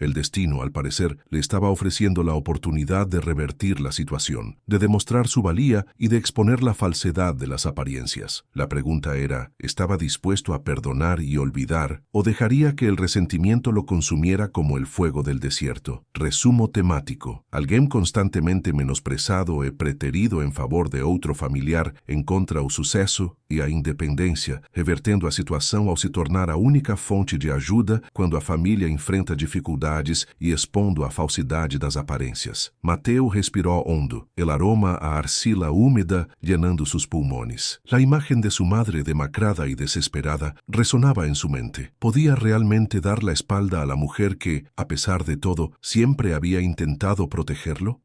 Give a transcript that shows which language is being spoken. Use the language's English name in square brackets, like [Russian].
[Spanish] El destino, al parecer, le estaba ofreciendo la oportunidad de revertir la situación, de demostrar su valía y de exponer la falsedad de las apariencias. La pregunta era, ¿estaba dispuesto a perdonar y olvidar o dejaría que el resentimiento lo consumiera como el fuego del desierto? [Portuguese] Resumo temático. Alguém constantemente menosprezado e preterido em favor de outro familiar encontra o sucesso e a independência, revertendo a situação ao se tornar a única fonte de ajuda quando a família enfrenta dificuldades e expondo a falsidade das aparências. [Spanish] Mateo respiró hondo, el aroma a arcila húmeda llenando sus pulmones. La imagen de su madre demacrada y desesperada resonaba en su mente. ¿Podía realmente dar la espalda a la mujer que, a pesar de todo, siempre había intentado protegerlo?